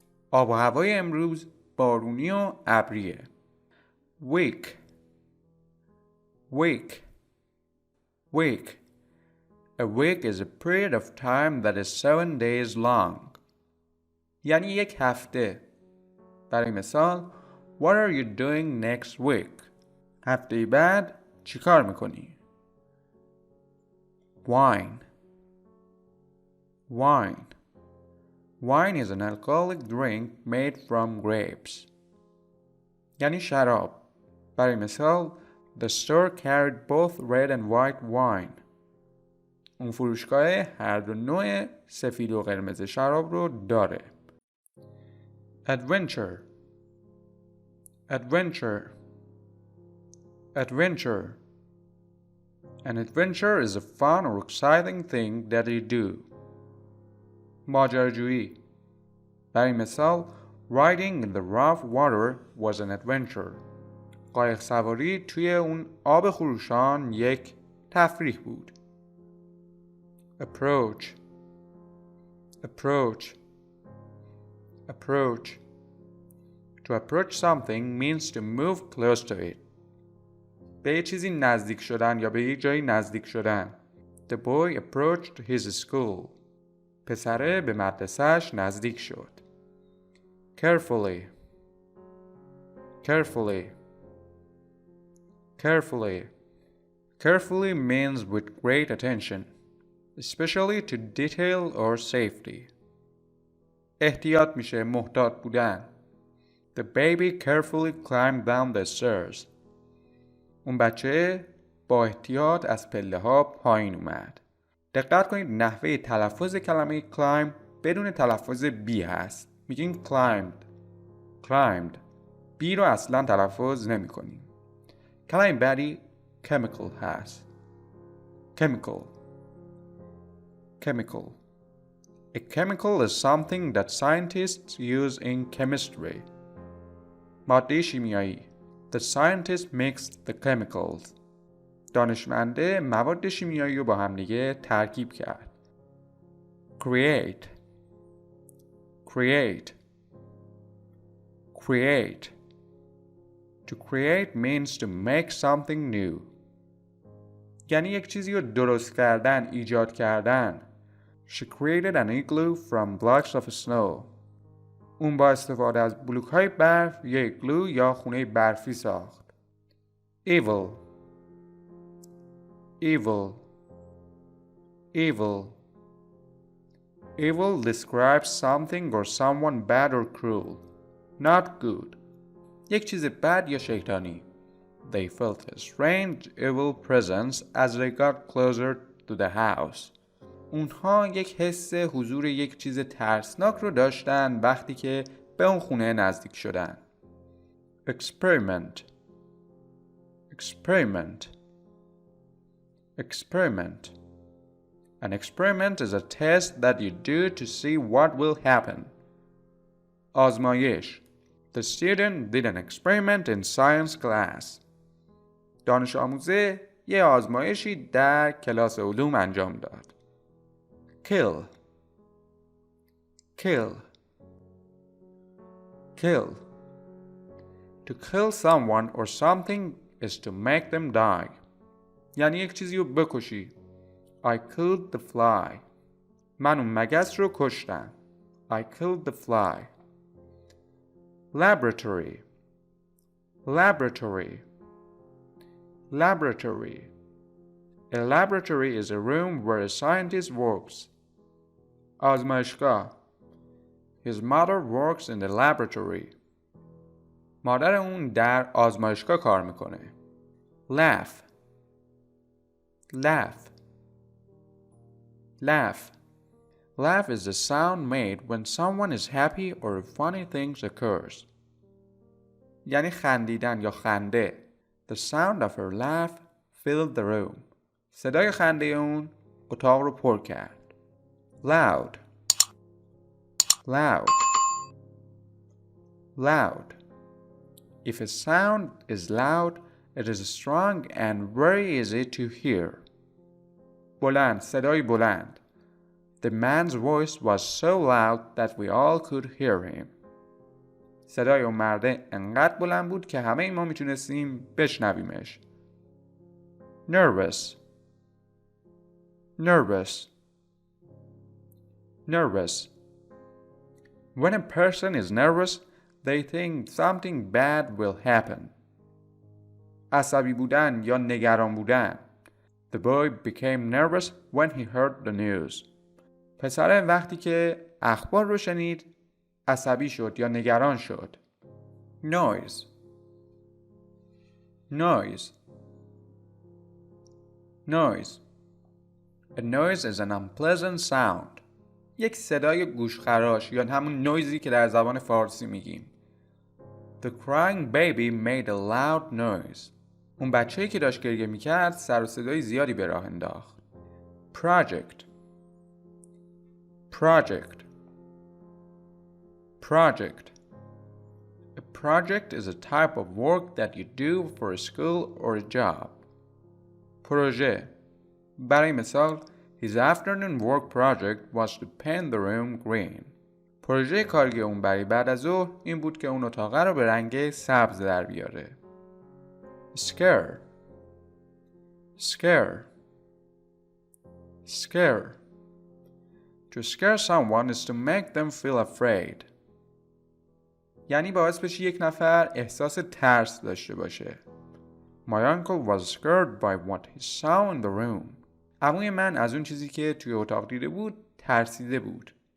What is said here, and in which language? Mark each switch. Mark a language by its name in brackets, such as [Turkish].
[Persian] آب و هوای امروز بارونی و ابریه. [English] Week. Week. Week. A week is a period of time that is 7 days long. [Persian] یعنی یک هفته. برای مثال [English] What are you doing next week? [Persian] هفته بعد چی کار میکنی؟ Wine. [English] Wine. Wine is an alcoholic drink made from grapes. [Persian] یعنی شراب. برای مثال [English] The store carried both red and white wine. [Persian] اون فروشگاه هر دو نوع سفید و قرمز شراب رو داره. [English] Adventure. Adventure. Adventure. An adventure is a fun or exciting thing that you do. [Persian] ماجراجویی. برای مثال [English] Riding in the rough water was an adventure. [Persian] قایق سواری توی اون آب خروشان یک تفریح بود. [English] Approach. Approach. Approach. To approach something means to move close to it. [Persian] به یه چیزی نزدیک شدن یا به یک جایی نزدیک شدن. [English] The boy approached his school. [Persian] پسره به مدرسه‌اش نزدیک شد. [English] Carefully. Carefully. Carefully. Carefully means with great attention, especially to detail or safety. [Persian] احتیاط میشه، محتاط بودن. [English] The baby carefully climbed down the stairs. [Persian] اون بچه با احتیاط از پله ها پایین اومد. دقت کنید نحوه تلفظ کلمه climb بدون تلفظ بی هست. میگیم climbed. climbed. بی رو اصلا تلفظ نمی کنیم. کلمه بعدی chemical هست. [English] chemical. chemical. A chemical is something that scientists use in chemistry. [Persian] ماده شیمیایی. [English] The scientist mixed the chemicals. [Persian] دانشمنده مواد شیمیایی رو با هم دیگه ترکیب کرد. [English] Create. Create. Create. To create means to make something new. [Persian] یعنی یک چیزی رو درست کردن، ایجاد کردن. [English] She created an igloo from blocks of snow. [Persian] اون با استفاده از بلوک‌های برف یک ایگلو یا خونه برفی ساخت. [English] Evil. Evil. Evil. Evil describes something or someone bad or cruel. Not good. [Persian] یک چیز بد یا شیطانی. [English] They felt a strange evil presence as they got closer to the house. [Persian] اونها یک حس حضور یک چیز ترسناک رو داشتن وقتی که به اون خونه نزدیک شدن. [English] Experiment. Experiment. Experiment. An experiment is a test that you do to see what will happen. [Persian] آزمایش. [English] The student did an experiment in science class. [Persian] دانش آموزه یه آزمایشی در کلاس علوم انجام داد. [English] Kill. Kill. Kill. To kill someone or something is to make them die. [Persian] یعنی یک چیزی رو بکشی. [English] I killed the fly. [Persian] من اون مگس رو کشتم. [English] I killed the fly. Laboratory. Laboratory. Laboratory. A laboratory is a room where a scientist works. [Persian] آزمایشگاه. [English] His mother works in the laboratory. [Persian] مادر اون در آزمایشگاه کار میکنه. [English] Laugh. Laugh. Laugh. Laugh is the sound made when someone is happy or funny things occurs. [Persian] یعنی خندیدن یا خنده. [English] The sound of her laugh filled the room. [Persian] صدای خنده اون اتاق رو پر کرد. [English] Loud. Loud. Loud. If a sound is loud, it is strong and very easy to hear. [Persian] بلند، صدای بلند. [English] The man's voice was so loud that we all could hear him. [Persian] صدای اون مرده انقدر بلند بود که همه ما میتونستیم بشنویمش. [English] Nervous. Nervous. Nervous. When a person is nervous, they think something bad will happen. [Persian] عصبی بودن یا نگران بودن. [English] The boy became nervous when he heard the news. [Persian] پسر وقتی که اخبار رو شنید عصبی شد یا نگران شد. [English] Noise. Noise. Noise. A noise is an unpleasant sound. [Persian] یک صدای گوشخراش یا همون نویزی که در زبان فارسی میگیم. [English] The crying baby made a loud noise. [Persian] اون بچه‌ای که داشت گریه میکرد سر و صدای زیادی به راه انداخت. [English] Project. Project. Project. A project is a type of work that you do for a school or a job. [Persian] پروژه. برای مثال [English] His afternoon work project was to paint the room green. [Persian] پروژه کاری اون برای بعد از ظهر این بود که اون اتاق رو به رنگ سبز در بیاره. [English] Scare. Scare. Scare. To scare someone is to make them feel afraid. [Persian] یعنی باعث بشه یک نفر احساس ترس داشته باشه. [English] My uncle was scared by what he saw in the room. [Persian] عموی من از اون چیزی که توی اتاق دیده بود ترسیده بود.